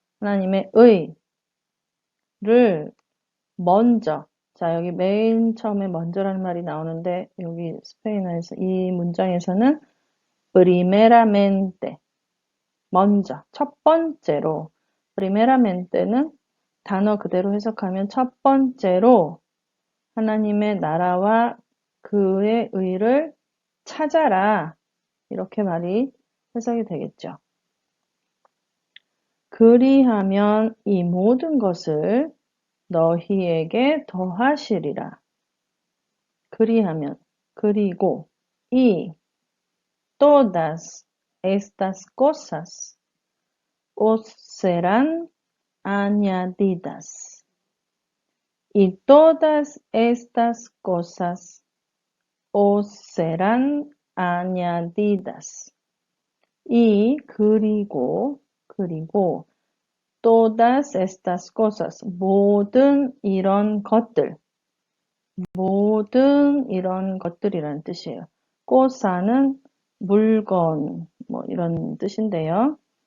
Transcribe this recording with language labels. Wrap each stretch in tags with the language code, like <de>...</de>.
<ko>하나님의 의를 먼저, 자, 여기 맨 처음에 먼저라는 말이 나오는데, 여기 스페인어에서, 이 문장에서는 primeramente, 먼저, 첫 번째로, primerament는 단어 그대로 해석하면 첫 번째로 하나님의 나라와 그의 의를 찾아라. 이렇게 말이 해석이 되겠죠. 그리하면 이 모든 것을 너희에게 더하시리라. 그리하면, 그리고</ko> <es>todas estas cosas os serán añadidas. Y todas estas cosas os serán añadidas.</es> <ko>이 그리고</ko> <es>todas estas cosas</es> <ko>모든 이런 것들 모든 이런 것들이라는 뜻이에요. cosa는 물건 뭐 이런 뜻인데요.</ko>